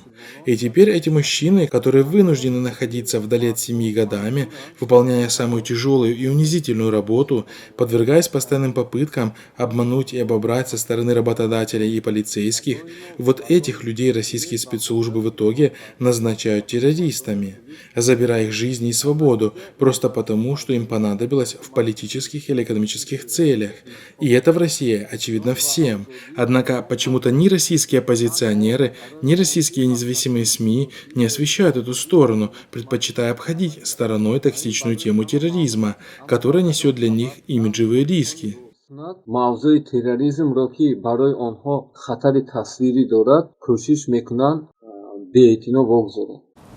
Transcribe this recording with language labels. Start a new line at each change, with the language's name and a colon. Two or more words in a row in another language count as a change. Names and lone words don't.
Russian: И теперь эти мужчины, которые вынуждены находиться вдали от семьи годами, выполняя самую тяжелую и унизительную работу, подвергаясь постоянным попыткам обмануть и обобрать со стороны работодателей и полицейских, вот этих людей российские спецслужбы в итоге назначают террористами, забирая их жизни и свободу, просто потому, что им понадобилось в политических или экономических целях. И это в России очевидно всем. Однако почему-то ни российские оппозиционеры, ни российские независимые СМИ не освещают эту сторону, предпочитая обходить стороной токсичную тему терроризма, которая несет для них имиджевые риски.
Persian: موضوع تروریسم را که برای آنها خطر تصویری دارد کوشش میکنند به اعتنا بگذارند.